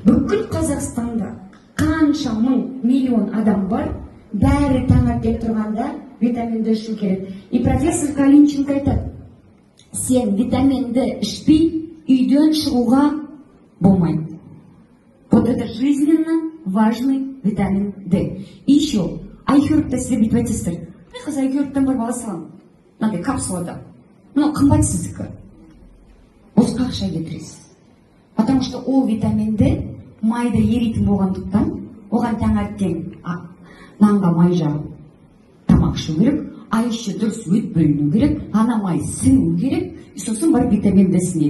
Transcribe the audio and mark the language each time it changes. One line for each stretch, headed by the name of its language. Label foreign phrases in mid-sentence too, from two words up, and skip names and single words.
Kazakh: бүкіл Қазақстанда қанша мың миллион адам бар, бәрі таңертең тұрғанда витаминді ішу керек. И профессор Калинченко айтады, сен витаминді ішпей үйден шығуға болмайды.
Russian: Вот это жизненно важный витамин D. И еще,
Kazakh: айхербті сіздер бүйтіп айтасыздар. Қазір айхербтен бір бала салам. Мынандай капсулада. Мынау қымбат сіздікі. Босқа ақша кетіресіз.
Russian: Потому что
Kazakh: ол витаминді майда еритін болғандықтан, оған таңертең нанға май жағып тамақ ішу керек,
Russian: а еще
Kazakh: дұрыс өт бөліну керек, ана май сіңу керек, и сосын бар витаминді сіңеді.